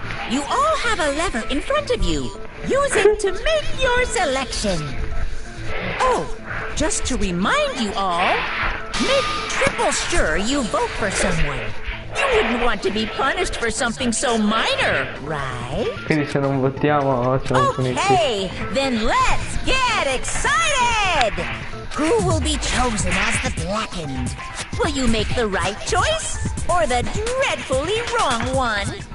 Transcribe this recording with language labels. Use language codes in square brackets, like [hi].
[en] You all have a lever in front of you. Use it to make your selection. Oh, just to remind you all, make triple sure you vote for someone. You wouldn't want to be punished for something so minor, right? [it] Quindi se non votiamo siamo puniti. [en] Okay, then let's get excited! Who will be chosen as the blackened? Will you make the right choice or the dreadfully wrong one?